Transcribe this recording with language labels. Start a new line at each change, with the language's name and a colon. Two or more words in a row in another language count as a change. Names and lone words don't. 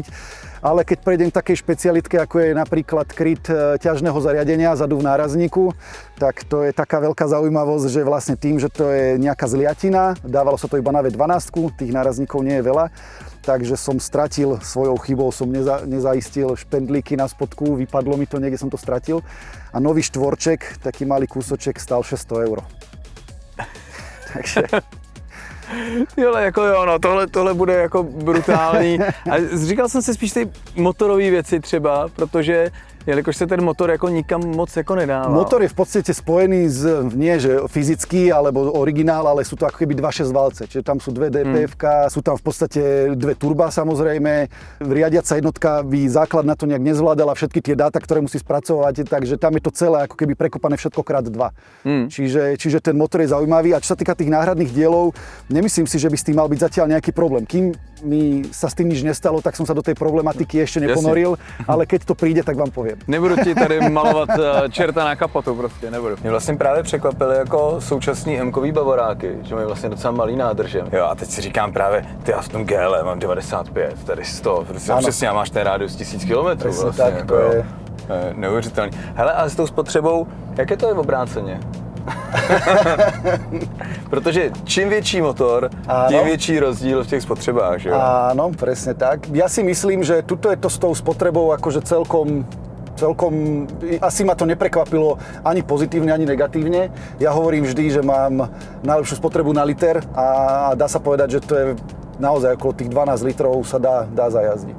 Slovak: Ale keď prejdem k takej špecialitke, ako je napríklad kryt ťažného zariadenia zadu v nárazníku, tak to je taká veľká zaujímavosť, že vlastne tým, že to je nejaká zliatina, dávalo sa to iba na V12, tých nárazníkov nie je veľa, takže som stratil svojou chybou, som nezaistil špendlíky na spodku, vypadlo mi to, niekde som to stratil. A nový štvorček, taký malý kúsoček, stál 600 €. Takže...
Czech: Jole, jako jo, no, tohle bude jako brutální. A říkal jsem si spíš ty motorové věci třeba, protože jelikož se ten motor jako nikam moc jako nedává.
Slovak: Motor je v podstate spojený s, nie že fyzický alebo originál, ale sú to ako keby 2.6 valce, čiže tam sú dve DPF-ka, sú tam v podstate dve turba samozrejme. Riadiaca jednotka by základ na to nejak nezvládala všetky tie dáta, ktoré musí spracovať, takže tam je to celé ako keby prekopané všetko krát 2. Čiže ten motor je zaujímavý a čo sa týka tých náhradných dielov, nemyslím si, že by s tým mal byť zatiaľ nejaký problém. Kým mi sa s tým nič nestalo, tak som sa do tej problematiky ešte neponoril, ale keď to príde, tak vám poviem.
Czech: Nebudu ti tady malovat čerta na kapotu prostě, nebudu. Mě vlastně právě překvapily jako současný M-kový bavoráky, že mají vlastně docela malý nádrže. Jo a teď si říkám právě, ty já v tom GL mám 95, tady 100, prostě přesně a máš ten rádius 1000 km vlastně, tak, jako jo. Neuvěřitelný. Hele a s tou spotřebou, jak je to obráceně? Protože čím větší motor, tím větší rozdíl v těch spotřebách, že jo?
Slovak: Áno, presne tak. Ja si myslím, že tuto je to s tou spotrebou akože celkom asi ma to neprekvapilo ani pozitívne, ani negatívne. Ja hovorím vždy, že mám najlepšiu spotrebu na liter a dá sa povedať, že to je naozaj okolo tých 12 litrov sa dá zajazdiť.